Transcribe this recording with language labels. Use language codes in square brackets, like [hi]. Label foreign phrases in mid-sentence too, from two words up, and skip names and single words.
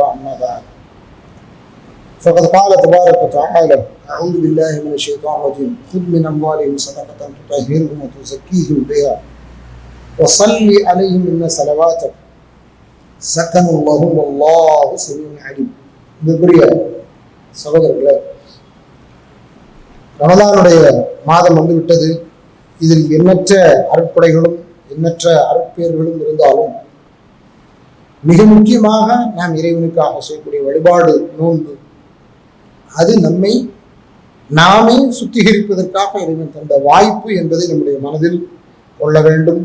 [ar] أما بعد فقد قال تبارك وتعالى أعوذ بالله من الشيطان الرجيم خذ من أموالهم صدقة تطهرهم وتزكيهم بها وصل عليهم إن صلواتك سكن لهم والله سميع عليم. [ta] மிகப்பெரிய சகோதரர்களே, ரமதானுடைய மாதம் வந்துவிட்டது. இதில் எண்ணற்ற அருட்படைகளும் எண்ணற்ற அருட்பேர்களும் இருந்தாலும் மிக முக்கியமாக நாம் இறைவனுக்காக செய்யக்கூடிய வழிபாடு நோன்பு, அது நம்மை நாமே சுத்திகரிப்பதற்காக இறைவன் தந்த வாய்ப்பு என்பதை நம்முடைய மனதில் கொள்ள வேண்டும்.